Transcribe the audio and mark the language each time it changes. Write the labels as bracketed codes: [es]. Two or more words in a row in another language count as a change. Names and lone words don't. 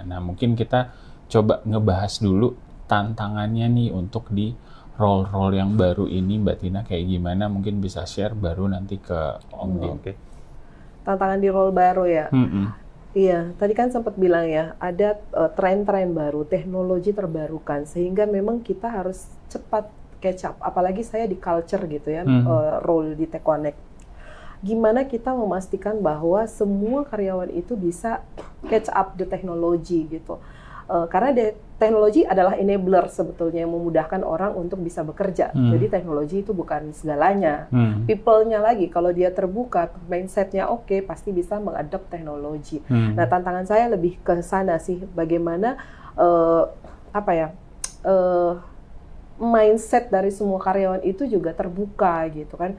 [id] Nah mungkin kita coba ngebahas dulu tantangannya nih untuk di role-role yang baru ini, Mbak Tina kayak gimana? Mungkin bisa share baru nanti ke Om Dim. Tantangan di role baru ya? Iya, tadi kan sempat bilang ya, ada tren-tren baru, teknologi terbarukan, sehingga memang kita harus cepat [en] catch up. [id] Apalagi saya di culture gitu ya, role di TechConnect. Gimana kita memastikan bahwa semua karyawan itu bisa [en] catch up the [id] teknologi gitu. Karena teknologi adalah enabler sebetulnya yang memudahkan orang untuk bisa bekerja. Jadi teknologi itu bukan segalanya. People-nya lagi, kalau dia terbuka, mindset-nya oke, pasti bisa mengadop teknologi. Nah tantangan saya lebih ke sana sih, bagaimana mindset dari semua karyawan itu juga terbuka gitu kan.